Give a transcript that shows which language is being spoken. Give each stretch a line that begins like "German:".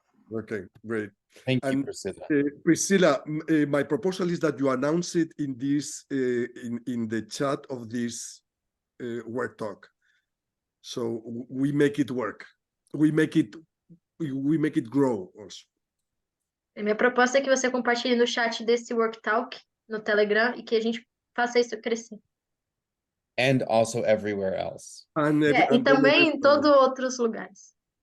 English: Okay, great. Thank you, Priscilla. Priscilla, my proposal is that you announce it in this in the chat of this work talk, so we make it work. We make it grow also.
Portuguese: A minha proposta é que você compartilhe no chat desse worktalk no Telegram e que a gente faça isso crescer.
English: and also everywhere else.
Portuguese: E também em todos outros lugares.